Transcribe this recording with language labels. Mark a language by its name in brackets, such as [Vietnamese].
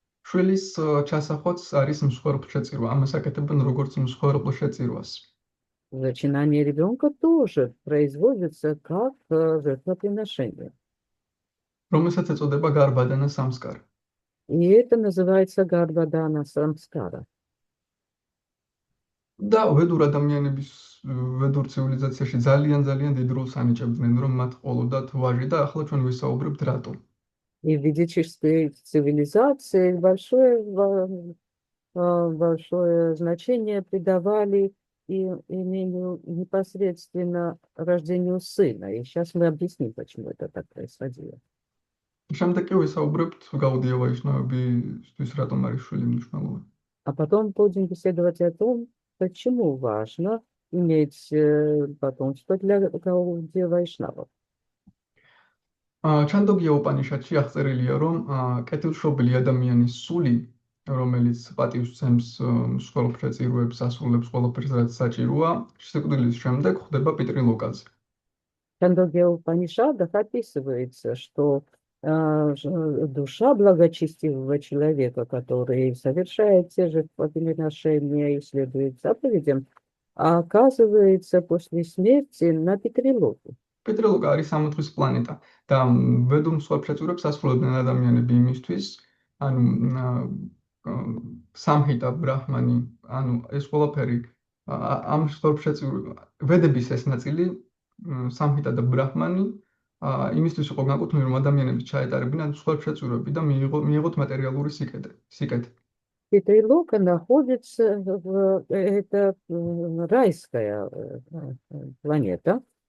[Georgian] შვილის ჩასახვაც არის მსხვერპლ შეწირვა. ამას აკეთებენ როგორც მსხვერპლ შეწირვას. [Russian] Зачинание ребенка тоже производится как жертвоприношение. [Georgian] რომელსაც ეწოდება გარბადანა სამსკარი. [Russian] И это называется гарбадана самскара. [Georgian] და ვედურ ადამიანების ვედურ ცივილიზაციაში ძალიან დიდ როლს ანიჭებდნენ, რომ მათ ყოლოდათ ვაჟი და ახლა ჩვენ ვისაუბრებთ რატომ. [Russian] И в ведической цивилизации большое значение придавали имению непосредственно рождению сына. И сейчас мы объясним, почему это так происходило. [Georgian] შემდეგ კი ვისაუბრებთ გაუდია ვაიშნავებისთვის რატომ არის შვილი მნიშვნელოვანი. [Russian] А потом будем беседовать о том, почему важно иметь потомство для Гаудия Вайшнавов. [Georgian] ჩანდოგია უპანიშადში აღწერილია, რომ კეთილშობილი ადამიანის სული, რომელიც პატივს სცემს მსხვერპლ შეწირვებს, ასრულებს ყველაფერს, რაც საჭიროა, სიკვდილის შემდეგ ხვდება პიტრილოკაზე. [Russian] Чандогья Упанишадах описывается, что душа благочестивого человека, который совершает те же жертвоприношения и следует заповедям, а оказывается после смерти на Петрилоке. [Georgian] პეტრელოკა არის სამოთხის პლანეტა და ვედუმ სხვა შეწურებს ასრულებდნენ ადამიანები იმისთვის, ანუ სამჰიტა ბრაჰმანი, ანუ ეს ყველაფერი ამ შეწურებს ვედების ეს ნაწილი სამჰიტა და ბრაჰმანი იმისთვის იყო განკუთვნილი, რომ ადამიანები ჩაეტარებინათ სხვა შეწურები და მიიღოთ матერიალური სიკეთე. [Russian] Петрилока находится это райская планета.